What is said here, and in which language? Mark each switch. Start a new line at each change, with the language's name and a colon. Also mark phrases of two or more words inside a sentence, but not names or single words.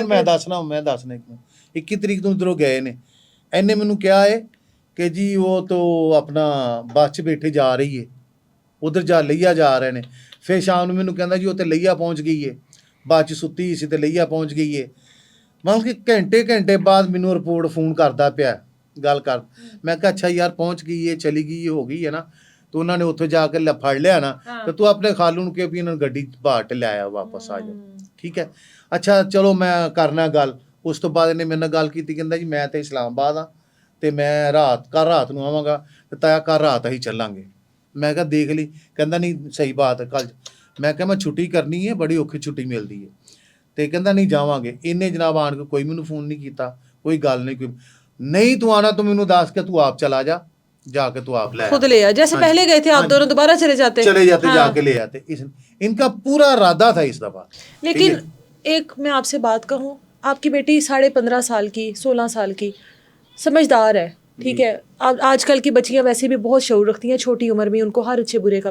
Punjabi: ਮਿੰਟ ਮੈਂ ਦੱਸਣਾ ਇੱਕ ਮਿੰਟ, 21 ਤਰੀਕ ਤੋਂ ਉਧਰੋਂ ਗਏ ਨੇ, ਇਹਨੇ ਮੈਨੂੰ ਕਿਹਾ ਹੈ ਕਿ ਜੀ ਉਹ ਤੋਂ ਆਪਣਾ ਬੱਸ 'ਚ ਬੈਠੇ ਜਾ ਰਹੀ ਹੈ, ਉਧਰ ਜਾ ਲਈਆ ਜਾ ਰਹੇ ਨੇ। ਫਿਰ ਸ਼ਾਮ ਨੂੰ ਮੈਨੂੰ ਕਹਿੰਦਾ ਜੀ ਉਹ ਤੇ ਲਈਆ ਪਹੁੰਚ ਗਈ ਹੈ, ਬੱਸ 'ਚ ਸੁੱਤੀ ਸੀ ਤੇ ਲਈਆ ਪਹੁੰਚ ਗਈ ਹੈ। ਮਤਲਬ ਕਿ ਘੰਟੇ ਬਾਅਦ ਮੈਨੂੰ ਰਿਪੋਰਟ ਫੋਨ ਕਰਦਾ ਪਿਆ, ਗੱਲ ਕਰ। ਮੈਂ ਕਿਹਾ ਅੱਛਾ ਯਾਰ ਪਹੁੰਚ ਗਈ ਹੈ, ਚਲੀ ਗਈ ਹੈ, ਹੋ ਗਈ ਹੈ ਨਾ। ਤੋ ਉਨ੍ਹੋਂਨੇ ਉੱਥੇ ਜਾਕੇ ਫੜ ਲਿਆ ਨਾ, ਤੋ ਤੂੰ ਅਪਨੇ ਖਾਲੂ ਨੂੰ ਕਿ ਵੀ ਇਹਨਾਂ ਗੱਡੀ ਬਾਹਰ ਤੇ ਲੈ ਆ, ਵਾਪਸ ਆ ਜਾ, ਠੀਕ ਹੈ। ਅੱਛਾ ਚਲੋ ਮੈਂ ਕਰਨਾ ਗੱਲ। ਉਸ ਤੋਂ ਬਾਅਦ ਇਹਨੇ ਮੇਰੇ ਨਾਲ ਗੱਲ ਕੀਤੀ, ਕਹਿੰਦਾ ਜੀ ਮੈਂ ਤੇ ਇਸਲਾਮਾਬਾਦ ਆ ਤੇ ਮੈਂ ਰਾਤ ਨੂੰ ਆਵਾਂਗਾ ਤੇ ਤਾਇਆ ਕੱਲ ਰਾਤ ਅਸੀਂ ਚੱਲਾਂਗੇ। ਮੈਂ ਕਿਹਾ ਦੇਖ ਲਈ, ਕਹਿੰਦਾ ਨਹੀਂ ਸਹੀ ਬਾਤ ਹੈ ਕੱਲ। ਮੈਂ ਕਿਹਾ ਮੈਂ ਛੁੱਟੀ ਕਰਨੀ ਹੈ, ਬੜੀ ਔਖੀ ਛੁੱਟੀ ਮਿਲਦੀ ਹੈ, ਤੇ ਕਹਿੰਦਾ ਨਹੀਂ ਜਾਵਾਂਗੇ। ਇਹਨੇ ਜਨਾਬ ਆਣ ਕੇ ਕੋਈ ਮੈਨੂੰ ਫੋਨ ਨਹੀਂ ਕੀਤਾ, ਕੋਈ ਗੱਲ ਨਹੀਂ, ਕੋਈ ਨਹੀਂ ਤੂੰ ਆਣਾ ਤੂੰ ਮੈਨੂੰ ਦੱਸ ਕੇ ਤੂੰ ਆਪ
Urdu: چلا جا، جاکے تو آپ لے خود لے آ، جیسے پہلے گئے تھے آپ دونوں دوبارہ چلے جاتے ہاں. جاکے لے آتے. ان کا پورا ارادہ تھا اس دفعہ. لیکن ایک میں آپ سے بات کہوں، آپ کی بیٹی 15.5 سال کی 16 سال کی سمجھدار ہے، ٹھیک ہے. اب آجکل کی بچیاں ویسے بھی بہت شعور رکھتی ہیں، چھوٹی عمر میں ان کو ہر اچھے برے کا